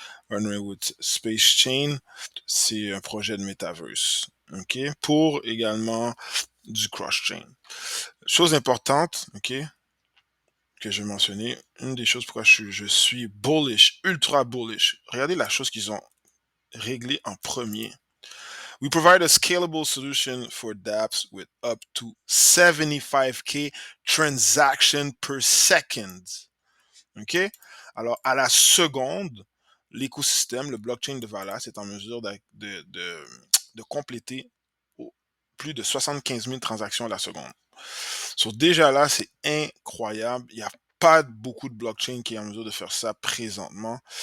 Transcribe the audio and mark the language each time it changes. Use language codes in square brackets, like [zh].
[fr] Runway with Space Chain, c'est un projet de Metaverse. OK? Pour également du cross-chain. Chose importante, OK? Que je vais mentionner, une des choses pourquoi je suis bullish, ultra bullish. Regardez la chose qu'ils ont réglée en premier. [en] We provide a scalable solution for dApps with up to 75K transactions per second. OK? [fr] Alors, à la seconde, l'écosystème, le blockchain de Valas est en mesure de compléter plus de 75 000 transactions à la seconde. So, déjà là, c'est incroyable. Il n'y a pas beaucoup de blockchain qui est en mesure de faire ça présentement.